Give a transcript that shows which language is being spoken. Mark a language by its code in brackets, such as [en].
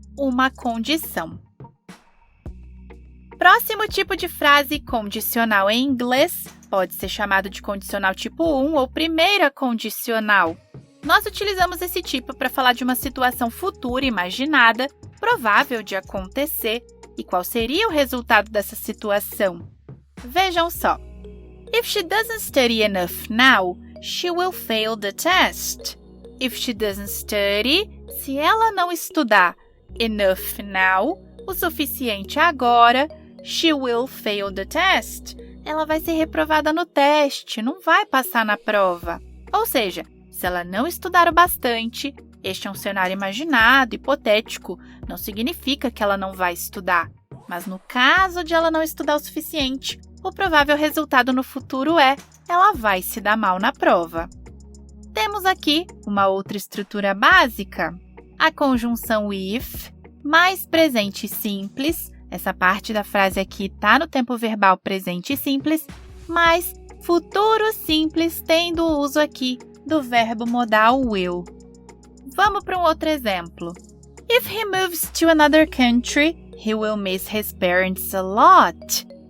[pt] Uma condição. Próximo tipo de frase condicional em inglês pode ser chamado de condicional tipo 1 ou primeira condicional. Nós utilizamos esse tipo para falar de uma situação futura imaginada, provável de acontecer, e qual seria o resultado dessa situação. Vejam só. [en] If she doesn't study enough now, she will fail the test. If she doesn't study, [pt] se ela não estudar [en] enough now, [pt] o suficiente agora, [en] she will fail the test. [pt] Ela vai ser reprovada no teste, não vai passar na prova. Ou seja, se ela não estudar o bastante, este é um cenário imaginado, hipotético, não significa que ela não vai estudar. Mas no caso de ela não estudar o suficiente, o provável resultado no futuro é ela vai se dar mal na prova. Temos aqui uma outra estrutura básica, a conjunção if, mais presente simples, essa parte da frase aqui está no tempo verbal presente simples, mais futuro simples tendo o uso aqui do verbo modal will. Vamos para um outro exemplo. [en] If he moves to another country, he will miss his parents a lot.